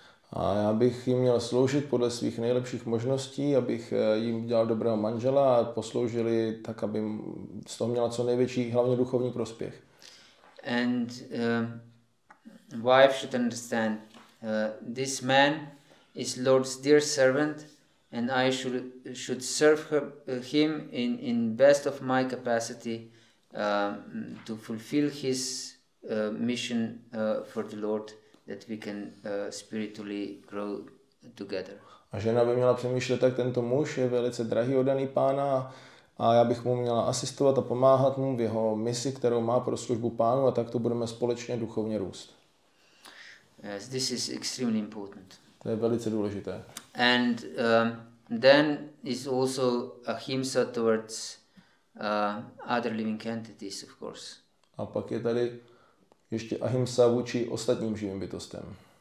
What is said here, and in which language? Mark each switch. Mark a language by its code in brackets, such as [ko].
[cs] A já bych jim měl sloužit podle svých nejlepších možností, abych jim dělal dobrého manžela a posloužili tak, aby z toho měla co největší, hlavně duchovní prospěch. [en] And wife should understand this man is Lord's dear servant, and I should serve him in best of my capacity to fulfill his mission for the Lord, that we can spiritually grow together. [cs] A žena by měla přemýšlet, tak tento muž je velice drahý oddaný Pána a já bych mu měla asistovat a pomáhat mu v jeho misi, kterou má pro službu Pánu, a tak to budeme společně duchovně růst. [en] Yes, this is extremely important. [cs] To je velice důležité. [en] And then is also ahimsa towards other living entities, of course. [cs] A pak je tady ještě ahimsa vůči ostatním živým bytostem.